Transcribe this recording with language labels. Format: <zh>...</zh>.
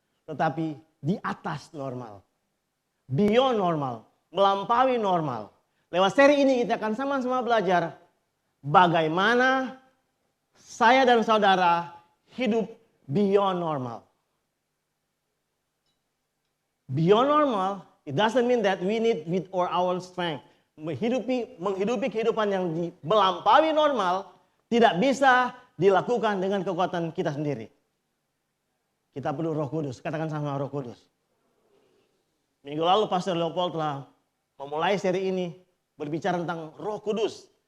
<id>Tetapi di atas normal.</id> <en>Beyond normal.</en> <id>Melampaui normal. Lewat seri ini kita akan sama-sama belajar bagaimana saya dan saudara hidup</id> <en>beyond normal. Beyond normal, it doesn't mean that we need with our strength.</en> <id>Menghidupi kehidupan yang melampaui normal tidak bisa dilakukan dengan kekuatan kita sendiri. Kita perlu Roh Kudus. Katakan sama Roh Kudus. Minggu lalu Pastor Leopold telah memulai seri ini berbicara tentang Roh Kudus.</id>